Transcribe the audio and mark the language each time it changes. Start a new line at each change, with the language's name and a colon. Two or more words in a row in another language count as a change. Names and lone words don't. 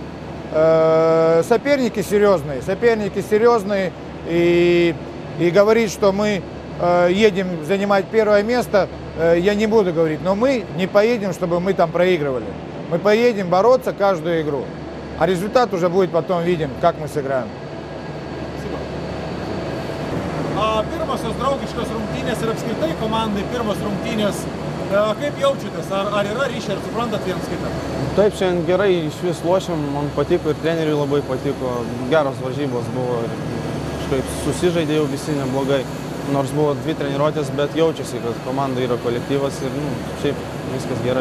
Russian: Соперники серьезные, и говорить, что мы едем занимать первое место, я не буду говорить, но мы не поедем, чтобы мы там проигрывали. Мы поедем бороться каждую игру, а результат уже будет потом виден, как мы сыграем.
Lithuanian: Pirmosios draugiškos rungtynės ir apskritai komandai pirmos rungtynės, kaip jaučiatės, ar yra ryšiai, ar suprantat vienas kitą? Taip, šiandien gerai iš vis lošėm, man patiko ir treneriui labai patiko, geros varžybos buvo, kažkaip susižaidė jau visi neblogai, nors buvo 2 treniruotės, bet jaučiasi, kad komanda yra kolektyvas ir šiaip viskas gerai.